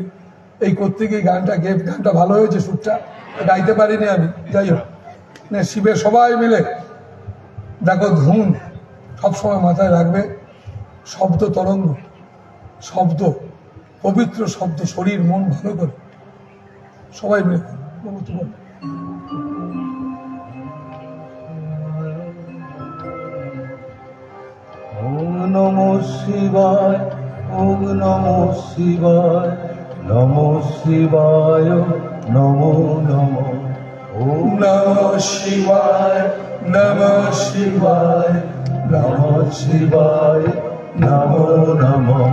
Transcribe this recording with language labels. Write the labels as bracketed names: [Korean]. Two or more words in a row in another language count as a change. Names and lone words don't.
[Bangla] এই করতে গিয়ে গানটা গানটা ভালো হয়েছে, সুরটা গাইতে পারিনি আমি। যাই হোক, শিবের সবাই মিলে দেখো ধুন সবসময় মাথায় রাখবে। শব্দ তরঙ্গ, শব্দ পবিত্র শব্দ, শরীর মন ভালো করে সবাই মিলে তোমার [Sanskrit] ওম নমঃ শিবায়, ওম নমঃ শিবায়, নমঃ শিবায়, নমো নমঃ। ওম নমঃ শিবায়, নমঃ শিবায়, নমঃ শিবায়, নমো নমঃ।